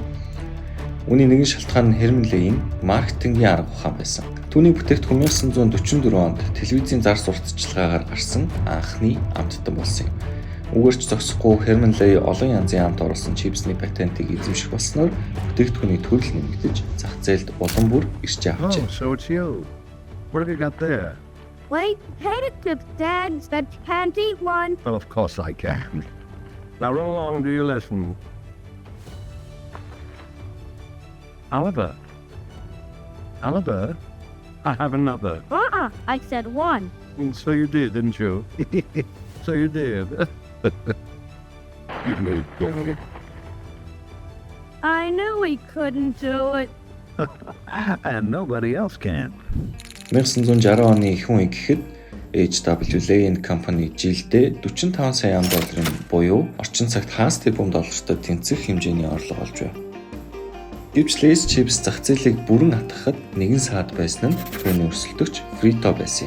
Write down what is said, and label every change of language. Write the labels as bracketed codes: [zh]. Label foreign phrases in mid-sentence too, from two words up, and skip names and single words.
[mn] Үүний нэгэн шалтгаан нь Herman Lay-ийн маркетингийн арга ухаан байсан. Түүний бүтээгдэхүүн 1944 онд телевизийн зар сурталчилгаагаар гарсан анхны амттан болсон юм. Үгээрч зогсохгүй Herman Lay олон янзын амт оруулсан чипсний патентыг эзэмших болсноор бүтээгдэхүүний төрөл нэмэгдэж зах зээлд улам бүр ирж авчээ. [en] Oh, so it's you. What have you got there? Wait, potato chips, Dad. But can't eat one. Well, of course I can. Now roll along, do you listen? Oliver, I have another. I said one. So you did, didn't you? So you did. I knew we couldn't do it. And nobody else can. [mn] 1960 оны их үе гэхэд HW Lay & Company жилдээ $45 сая буюу орчин цагт хагас тэрбум доллартай тэнцэх хэмжээний орлого олж байв. Гэвч Lay's Chips зах зээлийг бүрэн хатгахад нэгэн саад байсан нь түүний өрсөлдөгч Frito байсан юм.